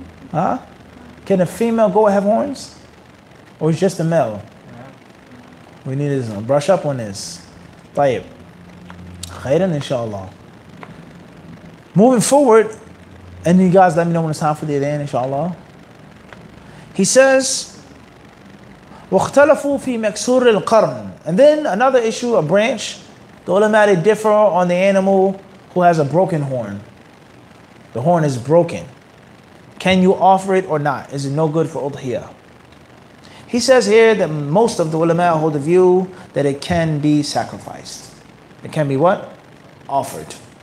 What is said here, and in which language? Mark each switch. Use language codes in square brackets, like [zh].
[en] Huh? Can a female goat have horns? Or is just a male? We need to brush up on this. [ar] طيب. Khairan inshallah. [en] Moving forward, and you guys let me know when it's time for the adhan inshallah. He says, [ar] وَاخْتَلَفُوا فِي مَكْسُورِ الْقَرْنِ. [en] And then another issue, a branch, the ulama they differ on the animal who has a broken horn. The horn is broken. Can you offer it or not? Is it no good for udhiyah? He says here that most of the ulama hold the view that it can be sacrificed. It can be what? Offered.